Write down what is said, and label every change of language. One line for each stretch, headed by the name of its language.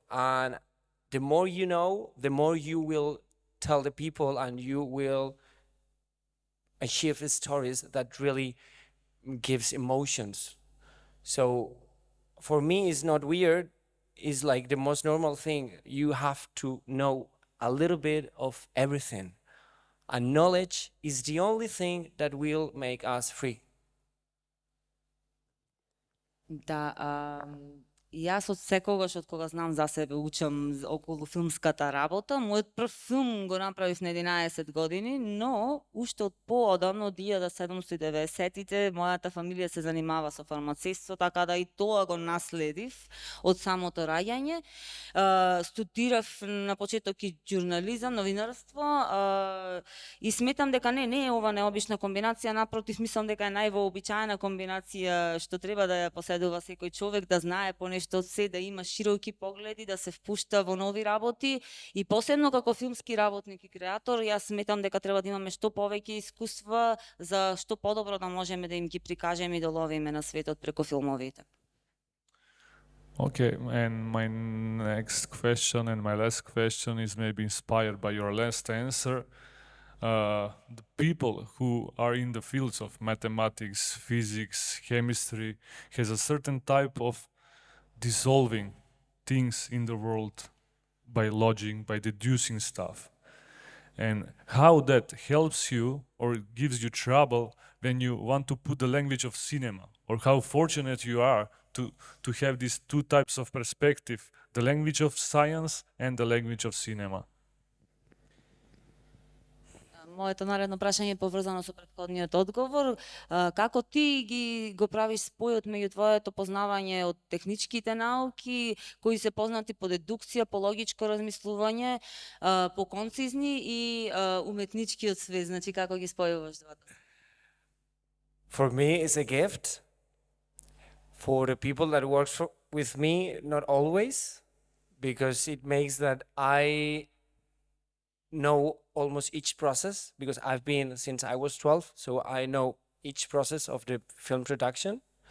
English: And the more you know, the more you will tell the people, and you will achieve stories that really gives emotions. So for me, it's not weird. It's like the most normal thing. You have to know a little bit of everything. And knowledge is the only thing that will make us free.
Macedonian: Да, јас од секогаш од кога знам за себе учам околу филмската работа. Мојот прв филм го направив на 11 години, но уште од поодамно, од 1790-тите, мојата фамилија се занимава со фармацевство, така да и тоа го наследив од самото раѓање. Студирав на почеток и журнализам, новинарство, и сметам дека не е ова необична комбинација, напротив, мислам дека е највообичаена комбинација што треба да ја поседува секој човек, да знае по нешто од се, да има широки погледи, да се впушта во нови работи, и посебно како филмски работник и креатор, јас сметам дека треба да имаме што повеќе искуства за што подобро да можеме да им ги прикажеме и да ловиме на светот преку филмовите.
English: Okay, and my next question and my last question is maybe inspired by your last answer. The people who are in the fields of mathematics, physics, chemistry has a certain type of dissolving things in the world by logic, by deducing stuff. And how that helps you or gives you trouble when you want to put the language of cinema, or how fortunate you are to have these two types of perspective, the language of science and the language of cinema.
Macedonian: Моето наредно прашање е поврзано со претходниот одговор. Како ти го правиш спојот меѓу твоето познавање од техничките науки, кои се познати по дедукција, по логичко размислување, по концизни, и уметничкиот свет, значи како ги спојуваш двата?
English: For me, it's a gift. For the people that works with me, not always, because it makes that I know almost each process, because I've been since I was 12, so I know each process of the film production.